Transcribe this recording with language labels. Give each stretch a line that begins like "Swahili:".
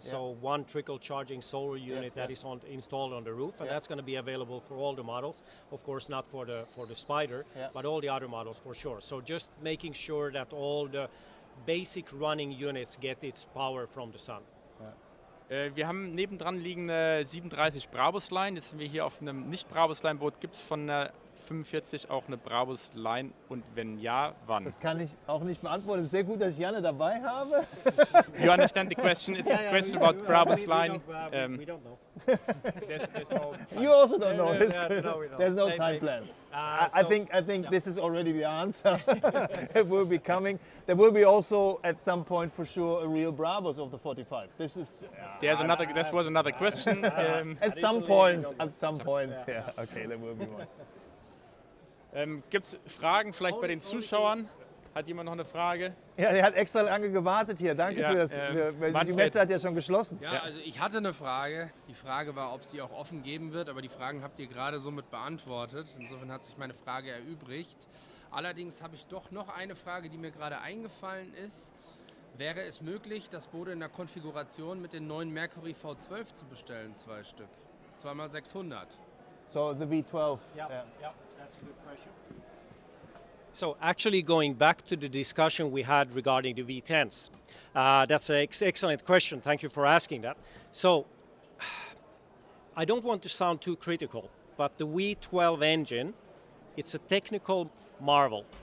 English: So one trickle charging solar unit that is installed on the roof, and that's going to be available for all the models. Of course, not for the Spider, but all the other models for sure. So just making sure that all the basic running units get its power from the sun.
German: Wir haben nebendran liegende 37 Brabus-Line. Jetzt sind wir hier auf einem Nicht-Brabus-Line-Boot. Gibt es von der 45 auch eine Brabus Line und wenn ja, wann? Das kann ich auch nicht beantworten. Es ist sehr gut, dass ich Janne dabei habe.
English: You understand the question? It's a question about Brabus Line. We don't know. There's no You also don't know this. no, we don't. There's no time plan. I think this is already the answer. It will be coming. There will be also at some point for sure a real Brabus of the 45. This is This was another question. at some point. Yeah. Okay, there will be one.
German: Gibt es Fragen vielleicht bei den Zuschauern? Hat jemand noch eine Frage? Ja, der hat extra lange gewartet hier. Danke Ja, für das. Die Manfred. Messe hat ja schon geschlossen. Ja, also ich hatte eine Frage. Die Frage war, ob sie auch offen geben wird, aber die Fragen habt ihr gerade somit beantwortet. Insofern hat sich meine Frage erübrigt. Allerdings habe ich doch noch eine Frage, die mir gerade eingefallen ist. Wäre es möglich, das Boot in der Konfiguration mit den neuen Mercury V12 zu bestellen, 2 Stück? 2x600.
English: So the V12. Yeah, that's a good question. So actually going back to the discussion we had regarding the V10s, that's an excellent question. Thank you for asking that. So I don't want to sound too critical, but the V12 engine, it's a technical marvel.